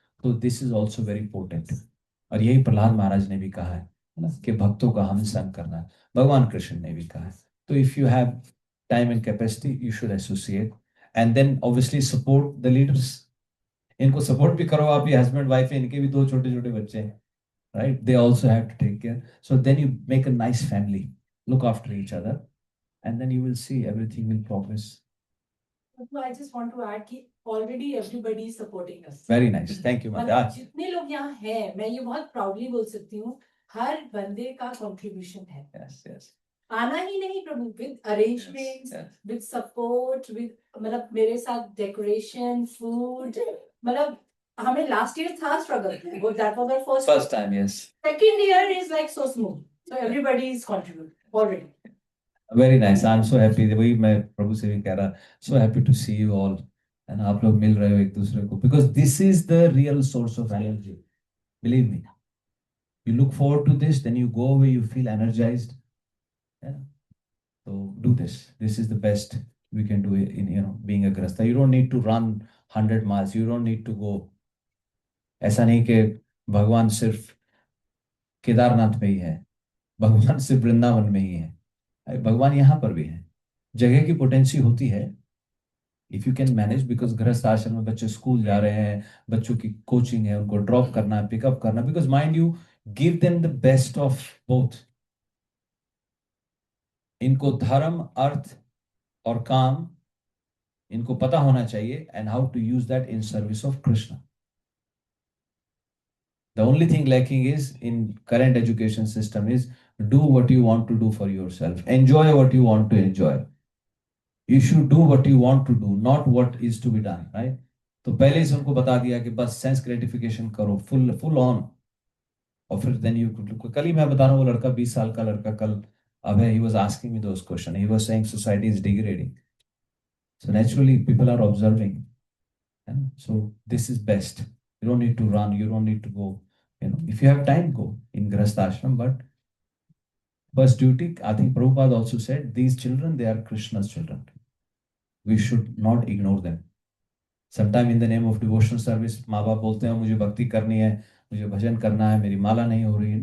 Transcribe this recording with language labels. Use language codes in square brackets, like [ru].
[hi] तो [en] This is also very important. [hi] और यही प्रहलाद महाराज ने भी कहा है ना, कि भक्तों का हम संग करना है. भगवान कृष्ण ने भी कहा है. [en] तो if you have time and capacity, you should associate. And then obviously support the leaders. [hi] इनको सपोर्ट भी करो आप, ये हस्बैंड वाइफ है, इनके भी 2 छोटे छोटे बच्चे हैं, right. [en] They also have to take care. So then you make a nice family, look after each other, and then you will see everything will progress. तो I just want to add कि already everybody is supporting us. Very nice, thank you [hi] मतलब माता. जितने लोग यहाँ हैं, मैं ये बहुत प्राउडली बोल सकती हूँ, हर बंदे का कंट्रीब्यूशन है, [en] Yes, yes, [hi] आना ही नहीं प्रभु, [en] With arrangements, yes. [hi] With support, with मतलब मेरे साथ डेकोरेशन, फूड, मतलब हमें लास्ट ईयर था स्ट्रगल, वो [en] That was our first First time, yes. Second year is like so smooth, so everybody is contribute already. Very nice. I'm so happy. [hi] वही मैं प्रभु से भी कह रहा, [en] so happy to see you all. And [hi] आप लोग मिल रहे हो एक दूसरे को, [en] because this is the real source of energy. Believe me. You look forward to this, then you go away, you feel energized. Yeah. So do this. This is the best we can do in being a grasta. You don't need to run 100 miles. You don't need to go. [hi] ऐसा नहीं कि भगवान सिर्फ केदारनाथ में ही है, भगवान सिर्फ वृंदावन में ही है, भगवान यहाँ पर भी है. जगह की पोटेंसी होती है [en] if you can manage, [hi] because गृहस्थ आश्रम में बच्चे स्कूल जा रहे हैं, बच्चों की कोचिंग है, उनको ड्रॉप करना है, पिकअप करना, [en] Because mind you give them the best of both. [hi] इनको धर्म, अर्थ और काम इनको पता होना चाहिए, [en] And how to use that in service of Krishna. The only thing lacking is in current education system is do what you want to do for yourself. Enjoy what you want to enjoy. You should do what you want to do, not what is to be done, right? [hi] तो पहले से उनको बता दिया कि बस sense gratification करो full on. और फिर देन यू कल ही मैं बता रहा हूँ, वो लड़का 20 साल का लड़का कल अभय, [en] he was asking me those questions. He was saying society is degrading. So naturally people are observing. And so this is best. You don't need to run. You don't need to go. If you have time, go in Grihastha ashram. But first duty, I think Prabhupada also said, these children, they are Krishna's children. We should not ignore them. Sometime in the name of devotional service, [hi] माँ बाप बोलते हैं मुझे भक्ति करनी है, मुझे भजन करना है, मेरी माला नहीं हो रही है.